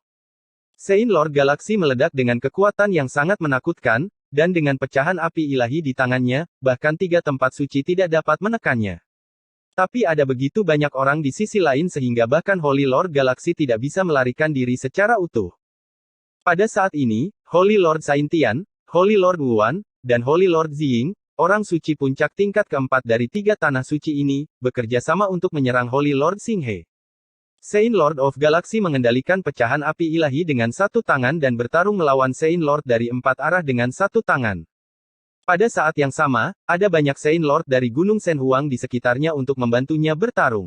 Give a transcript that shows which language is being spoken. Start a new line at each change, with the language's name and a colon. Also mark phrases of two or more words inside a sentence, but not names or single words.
Indonesian: Saint Lord Galaxy meledak dengan kekuatan yang sangat menakutkan, dan dengan pecahan api ilahi di tangannya, bahkan 3 tempat suci tidak dapat menekannya. Tapi ada begitu banyak orang di sisi lain sehingga bahkan Holy Lord Galaxy tidak bisa melarikan diri secara utuh. Pada saat ini, Holy Lord Saintian, Holy Lord Wuan, dan Holy Lord Ziying, orang suci puncak tingkat keempat dari 3 tanah suci ini, bekerja sama untuk menyerang Holy Lord Xinghe. Saint Lord of Galaxy mengendalikan pecahan api ilahi dengan 1 tangan dan bertarung melawan Saint Lord dari 4 arah dengan 1 tangan. Pada saat yang sama, ada banyak Saint Lord dari Gunung Senhuang di sekitarnya untuk membantunya bertarung.